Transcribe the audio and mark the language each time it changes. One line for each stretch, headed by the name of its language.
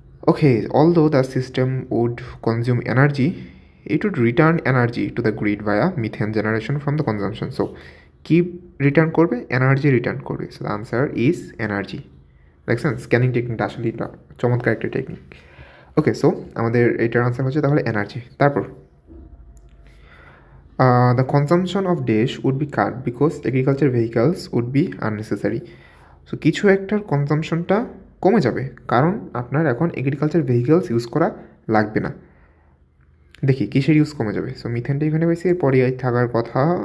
English: Okay, although the system would consume energy, it would return energy to the grid via methane generation from the consumption.
Bangla: So কি return করবে? Energy return করবে।
English: So the answer is energy.
Bangla: দেখছেন scanning টেকনিকটা আসলে চমৎকার একটা technique. ওকে, so আমাদের এইটার আনসার হচ্ছে তাহলে এনার্জি।
English: তারপর the consumption of dash would be cut because agriculture vehicles would be unnecessary.
Bangla: So কিছু একটার কনজামশনটা কমে যাবে কারণ আপনার এখন এগ্রিকালচার ভেহিকেলস ইউজ করা লাগবে না। দেখি কিসের ইউজ কমে যাবে। সো মিথেনটা এখানে বেশি, এরপরে থাকার কথা।